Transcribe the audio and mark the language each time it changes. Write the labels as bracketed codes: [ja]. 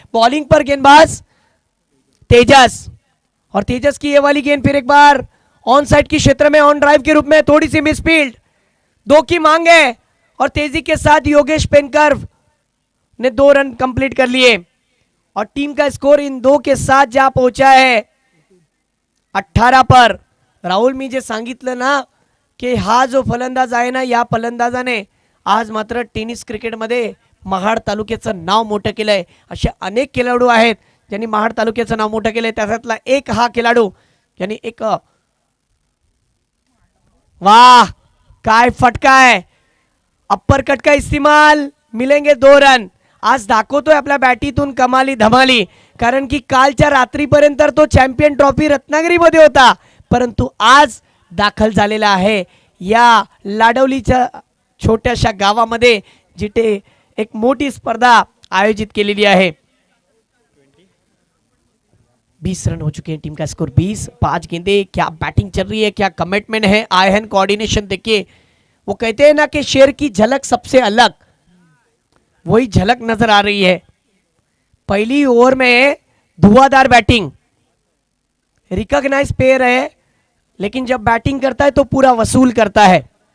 [hi] Bowling पर गेंदबाज तेजस, और तेजस की ये वाली गेंद फिर एक बार ऑन साइड की क्षेत्र में ऑन ड्राइव के रूप में थोड़ी सी मिस फील्ड, 2 की मांग है और तेजी के साथ योगेश पेनकर ने 2 रन कंप्लीट कर लिए और टीम का स्कोर इन 2 के साथ जा पहुंचा है 18 पर। [mr] राहुल, मी जे सांगितलं ना की हा जो फलंदाज आहे ना, या फलंदाजाने आज मात्र टेनिस क्रिकेटमध्ये महाड तालुक्याचं नाव मोठं केलंय। असे अनेक खेळाडू आहेत ज्यांनी महाड तालुक्याचं नाव मोठं केलंय, त्यातला एक हा खेळाडू ज्यांनी एक वाह काय फटका है, [hi] अप्पर कट का इस्तेमाल, मिलेंगे 2 रन। [mr] आज दाखवतोय आपल्या बॅटीतून कमाली धमाली, कारण की कालच्या रात्रीपर्यंत तो चॅम्पियन ट्रॉफी रत्नागिरीमध्ये होता, परंतु आज दाखल झालेला आहे या लाडवलीच्या छोट्याशा गावामध्ये, जिथे एक मोठी स्पर्धा आयोजित केलेली आहे। [hi] 20 रन हो चुके हैं, टीम का स्कोर 20, 5 गेंदे। क्या बैटिंग चल रही है, क्या कमिटमेंट है, आई हैंड कोऑर्डिनेशन देखिए। वो कहते हैं ना कि शेर की झलक सबसे अलग, वही झलक नजर आ रही है। पहली ओवर में धुआंधार बैटिंग, रिकॉग्नाइज पेयर है, लेकिन जब बैटिंग करता है तो पूरा वसूल करता है।